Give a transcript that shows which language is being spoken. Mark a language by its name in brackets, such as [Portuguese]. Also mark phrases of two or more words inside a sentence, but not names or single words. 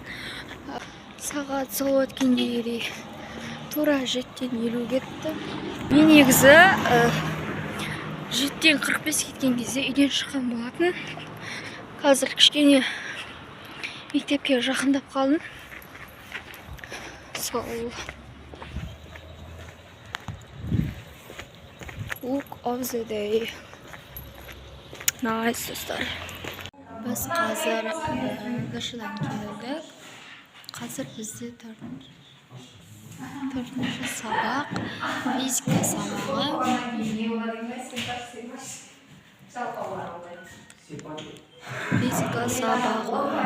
[Kazakh] Сағат сол өткендей тура 7:50 кетті. Мен негізі 7:45 кеткен кезде үйден шыққан болатын. Қазір кішкене мектепке жақындап қалдым. [English] Сол look of the day. [Kazakh] Nice достар. Біз қазір дашыдан келдік. Қазір бізде төртінші сабақ, физика сабағы. Физика сабағы.